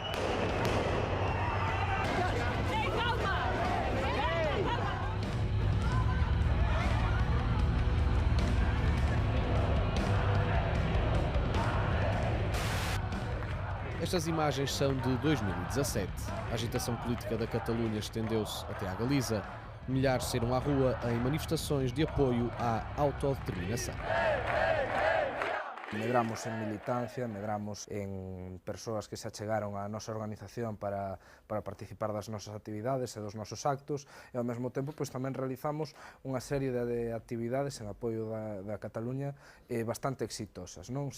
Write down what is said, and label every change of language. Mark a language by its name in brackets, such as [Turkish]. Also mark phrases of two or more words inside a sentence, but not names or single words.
[Portuguese] Estas imagens são de 2017. A agitação política da Catalunha estendeu-se até à Galiza. Milhares saíram à rua em manifestações de apoio à autodeterminação. [Galician] Medramos en militancia, medramos en persoas que se achegaron á nosa organización para participar das nosas actividades e dos nosos actos, e ao mesmo tempo pois, tamén realizamos unha serie de actividades en apoio da Cataluña bastante exitosas, non?